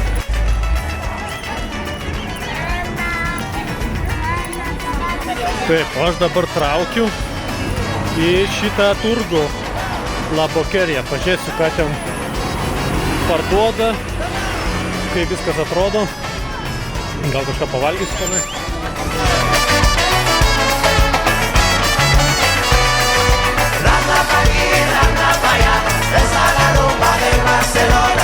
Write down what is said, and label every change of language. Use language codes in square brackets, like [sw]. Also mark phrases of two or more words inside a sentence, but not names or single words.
[lt] Taip, aš dabar traukiu į šitą turgų La Boqueria. Pažiūrėsiu, ką ten parduoda, kaip viskas atrodo. Gal kažką pavalgysiu tenai. [es] Rambla pa' aquí, rambla pa' allá, esa la rumba de Barcelona.